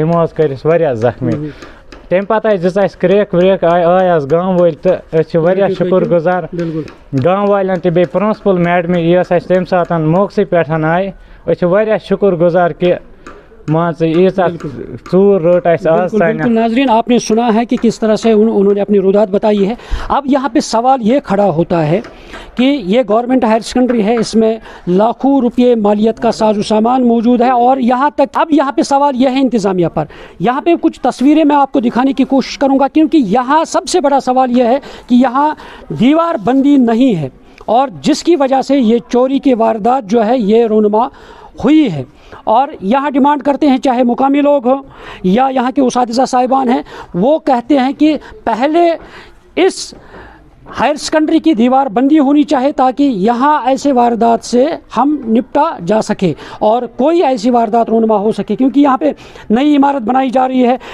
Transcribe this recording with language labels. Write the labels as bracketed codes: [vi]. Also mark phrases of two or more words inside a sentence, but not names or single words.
[ks] یِمو حظ کٔرۍ أسۍ واریاہ زخمی. تَمہِ پَتہٕ حظ دِژ اَسہِ کرٛیک وریک آے حظ گام وٲلۍ تہٕ أسۍ چھِ واریاہ شُکُر گُزار گام والٮ۪ن تہِ بیٚیہِ پرٛنسپل میڈمہِ یۄس اَسہِ تَمہِ ساتہٕ موقعسٕے پٮ۪ٹھ آیہِ. أسۍ چھِ واریاہ شُکُر گُزار کہ مان ژٕ ییٖژاہ ژوٗر رٔٹ اَسہِ آز تانۍ. [ur] ناظرین آپ نے سنا ہے کہ کس طرح سے انہوں نے اپنی رودات بتائی ہے. اب یہاں پہ سوال یہ کھڑا ہوتا ہے کہ یہ گورنمنٹ ہائر سیکنڈری ہے اس میں لاکھوں روپے مالیت کا ساز و سامان موجود ہے اور یہاں تک اب یہاں پہ سوال یہ ہے انتظامیہ پر. یہاں پہ کچھ تصویریں میں آپ کو دکھانے کی کوشش کروں گا کیونکہ یہاں سب سے بڑا سوال یہ ہے کہ یہاں دیوار بندی نہیں ہے اور جس کی وجہ سے یہ چوری کی واردات جو ہے یہ رونما ہوئی ہے. اور یہاں ڈیمانڈ کرتے ہیں، چاہے مقامی لوگ ہوں یا یہاں کے اساتذہ صاحبان ہیں، وہ کہتے ہیں کہ پہلے اس ہائر سیکنڈری کی دیوار بندی ہونی چاہیے تاکہ یہاں ایسے واردات سے ہم نپٹا جا سکے اور کوئی ایسی واردات رونما ہو سکے، کیونکہ یہاں پہ نئی عمارت بنائی جا رہی ہے.